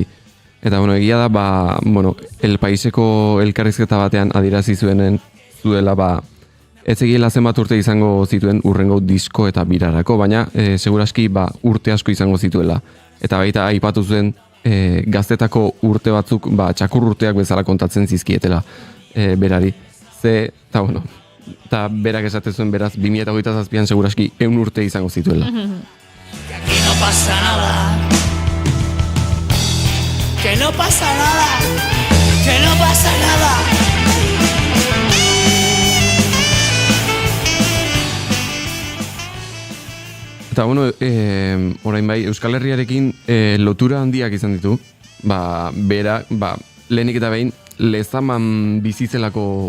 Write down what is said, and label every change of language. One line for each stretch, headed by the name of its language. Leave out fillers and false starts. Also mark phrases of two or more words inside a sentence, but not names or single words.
Basque: Eta egia da, El Paiseko elkarrizketa batean adierazi zuela ez egiela zenbat urte izango zituen urrengo disko eta birarako, baina seguraski urte asko izango zituela. Eta baita aipatu zuen gaztetako urte batzuk txakur urteak bezala kontatzen zizkietela berari. Eta berak esaten zuen beraz 2027an seguraski 100 urte izango zituela.
Spanish: Que aquí no pasa nada. Que no pasa nada. Que no pasa nada.
Basque: Eta orain Euskal Herriarekin lotura handiak izan ditu, lehenik eta behin Lezaman bizizelako